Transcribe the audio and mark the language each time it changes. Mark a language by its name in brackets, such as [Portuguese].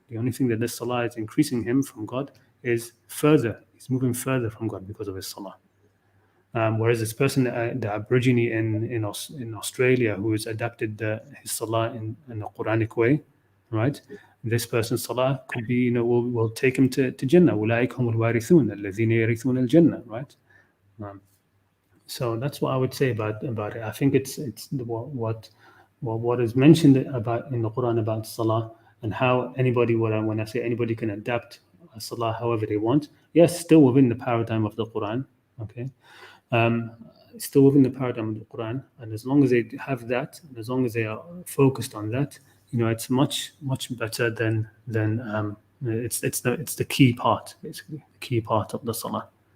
[English] The only thing that this salah is increasing him from God is further. He's moving further from God because of his salah. Whereas this person, the Aborigine in Australia, who has adapted his salah in the Qur'anic way, right? This person's salah could be, will take him to Jannah. [Arabic] أُولَٰئِكَ هُمُ الْوَارِثُونَ الَّذِينَ يَرِثُونَ الْجَنَّةَ, right? [English] So that's what I would say about it. I think it's what is mentioned about in the Quran about salah, and how anybody, when I say anybody can adapt a salah however they want. Yes, still within the paradigm of the Quran. Okay, still within the paradigm of the Quran, and as long as they have that, and as long as they are focused on that, it's much better than it's the key part, basically the key part of the salah.